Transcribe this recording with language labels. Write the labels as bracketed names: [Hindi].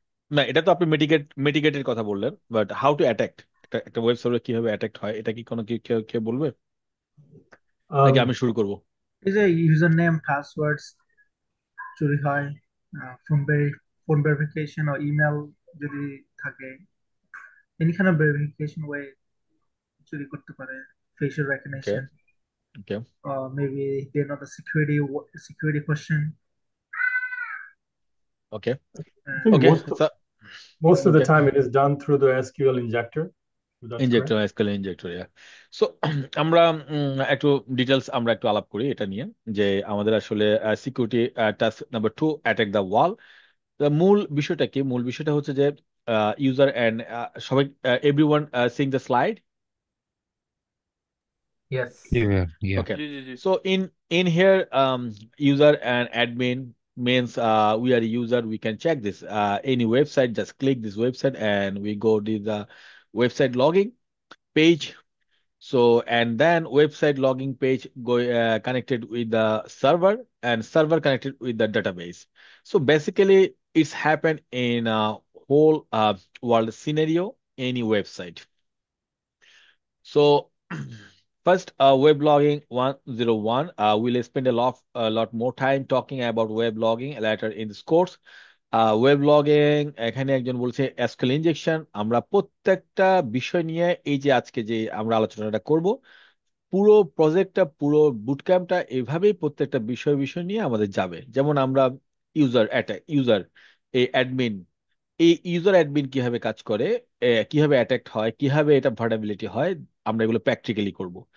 [Bangla] না, এটা তো আপনি মিটিগেটের কথা বললেন, বাট হাউ টু অ্যাটাক, একটা ওয়েব সার্ভার কিভাবে অ্যাটাক হয়, এটা কি কোনো কেউ কেউ বলবে, নাকি আমি শুরু করব? [English] is a username, passwords [Bangla] চুরি হয়, [English] phone verification or email [Bangla] যদি থাকে, [English] any kind of verification way [Bangla] চুরি করতে পারে, [English] facial okay recognition, okay or maybe they know the security question. Okay I think okay most of the okay time it is done through the SQL injector. Is that correct? [Bangla] Injector, SQL injector, so আমরা একটু details আমরা একটু আলাপ করি এটা নিয়ে, যে আমাদের আসলে security task number 2, attack the ওয়াল। মূল বিষয়টা কি? মূল বিষয়টা হচ্ছে যে ইউজার অ্যান্ড সবাই, everyone Singh the slide. [English] Yes. Yeah, yeah. Okay. [Bangla] G G G. [English] So in here, user and admin means we are a user. We can check this any website. Just click this website and we go to the website logging page. So and then website logging page go connected with the server, and server connected with the database. So basically, it's happened in a whole world scenario, any website. So first, web logging 101. We'll spend a lot more time talking about web logging later in this course. [Bangla] Web logging, এখানে একজন বলছে SQL injection. আমরা প্রত্যেকটা বিষয় নিয়ে এই যে আজকে যে আমরা আলোচনাটা করব, পুরো প্রজেক্টটা, পুরো বুটক্যাম্পটা এভাবেই প্রত্যেকটা বিষয় বিষয় নিয়ে আমাদের যাবে। যেমন আমরা ইউজার অ্যাটাক, ইউজার এই অ্যাডমিন, এই ইউজার অ্যাডমিন কিভাবে কাজ করে, কিভাবে অ্যাটাক হয়, কিভাবে এটা ভার্নাবিলিটি হয়, আমরা এগুলো প্র্যাকটিক্যালি করব।